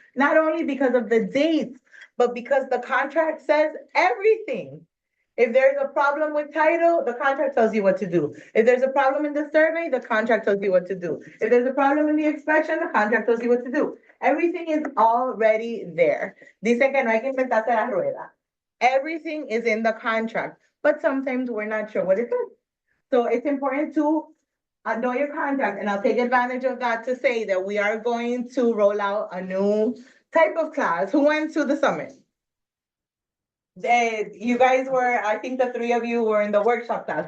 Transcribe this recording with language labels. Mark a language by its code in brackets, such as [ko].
[en] Not only because of the dates, but because the contract says everything. If there's a problem with title, the contract tells you what to do. If there's a problem in the survey, the contract tells you what to do. If there's a problem in the inspection, the contract tells you what to do. Everything is already there. [es] Dicen que no hay que inventarse la rueda. [en] Everything is in the contract, but sometimes we're not sure what it says. So it's important to know your contract, and I'll take advantage of that to say that we are going to roll out a new type of class. Who went to the summit? You guys were, I think the three of you were in the workshop class.